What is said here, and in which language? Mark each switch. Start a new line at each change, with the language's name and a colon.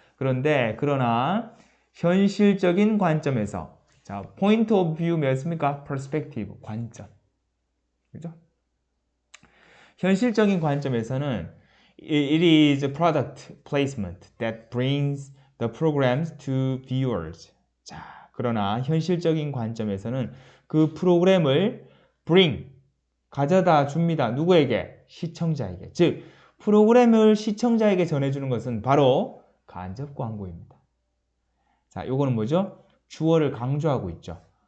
Korean: 그러나 현실적인 관점에서, 자, point of view 뭐였습니까? perspective, 관점. 그죠? 현실적인 관점에서는
English: it is a product placement that brings the programs to viewers.
Korean: 자, 그러나 현실적인 관점에서는 그 프로그램을 bring, 가져다 줍니다. 누구에게? 시청자에게. 즉, 프로그램을 시청자에게 전해주는 것은 바로 간접 광고입니다. 자, 요거는 뭐죠? 주어를 강조하고 있죠.